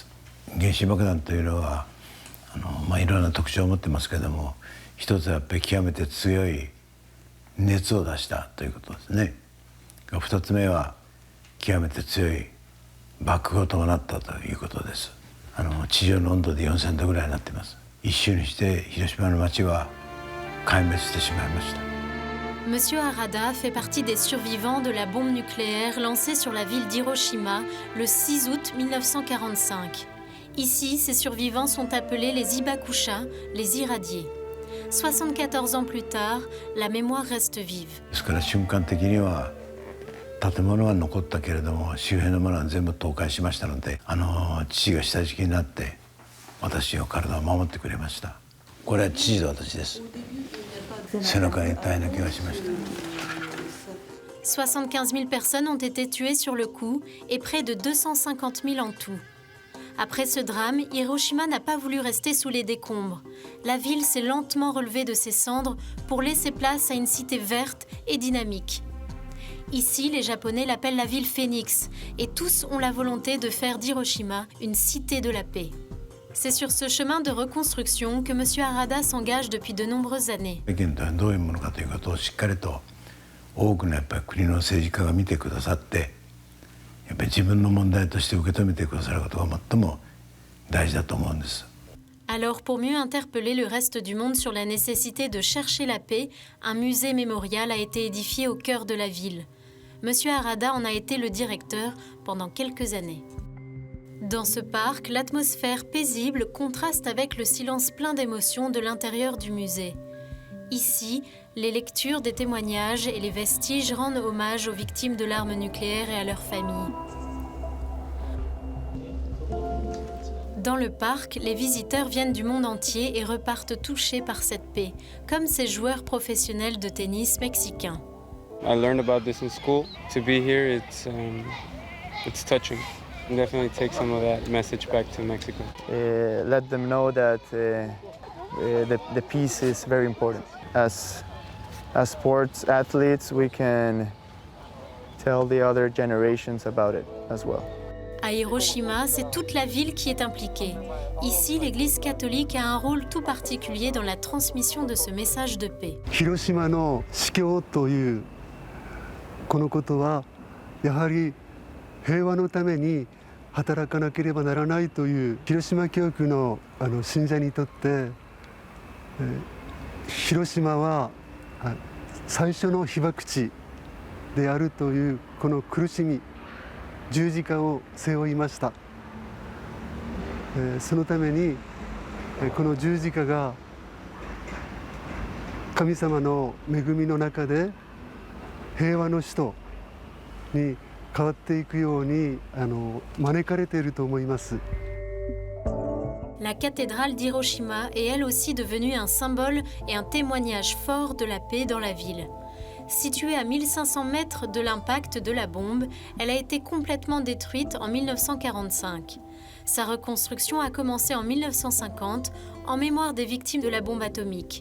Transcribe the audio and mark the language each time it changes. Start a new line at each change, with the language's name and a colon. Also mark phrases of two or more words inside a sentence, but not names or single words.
Japanese: 原子爆弾というのはいろんな特徴を持ってますけれども、一つはやっぱり極めて強い熱を出したということですね。二つ目は極めて強い爆風を伴ったということです。地上の温度で4000度ぐらいになっています。一瞬にして広島の町は壊滅してしまいました。
French: Monsieur Harada fait partie des survivants de la bombe nucléaire lancée sur la ville d'Hiroshima le 6 août 1945. Ici, ces survivants sont appelés les Hibakusha, les irradiés. 74 ans plus tard, la mémoire reste vive.
Japanese: ですから瞬間的には建物は残ったけれども周辺のものは全部倒壊しましたので、父が下敷きになって私の体を守ってくれました。これは父と私です。背中に大変な気がしました。
French: 75 000 personnes ont été tuées sur le coup et près de 250 000 en tout. Après ce drame, Hiroshima n'a pas voulu rester sous les décombres. La ville s'est lentement relevée de ses cendres pour laisser place à une cité verte et dynamique. Ici, les Japonais l'appellent la ville Phénix et tous ont la volonté de faire d'Hiroshima une cité de la paix. C'est sur ce chemin de reconstruction que M. Harada s'engage depuis de nombreuses années.
Japanese: どういうものかということをしっかりと多くのやっぱり国の政治家が見てくださって、やっぱり自分の問題として受け止めてくださることが最も大事だと思うんです。
French: Alors, pour mieux interpeller le reste du monde sur la nécessité de chercher la paix, un musée mémorial a été édifié au cœur de la ville. M. Harada en a été le directeur pendant quelques années. Dans ce parc, l'atmosphère paisible contraste avec le silence plein d'émotions de l'intérieur du musée. Ici, les lectures des témoignages et les vestiges rendent hommage aux victimes de l'arme nucléaire et à leurs familles. Dans le parc, les visiteurs viennent du monde entier et repartent touchés par cette paix, comme ces joueurs professionnels de tennis mexicains.
English: I learned about this in school. To be here, it's touching. Definitely take some of that message back to Mexico. Let them know that the peace is very important. As sports athletes, we can tell the other generations about it as well.
French: À Hiroshima, c'est toute la ville qui est impliquée. Ici, l'Église catholique a un rôle tout particulier dans la transmission de ce message de paix.
Japanese: Hiroshimaの司教というこのことはやはり平和のために働かなければならないという広島教区の信者にとって、広島は最初の被爆地であるというこの苦しみ、十字架を背負いました。そのためにこの十字架が神様の恵みの中で平和の使徒に変わっていくように招かれていると思います。
French: La cathédrale d'Hiroshima est elle aussi devenue un symbole et un témoignage fort de la paix dans la ville. Située à 1500 mètres de l'impact de la bombe, elle a été complètement détruite en 1945. Sa reconstruction a commencé en 1950 en mémoire des victimes de la bombe atomique.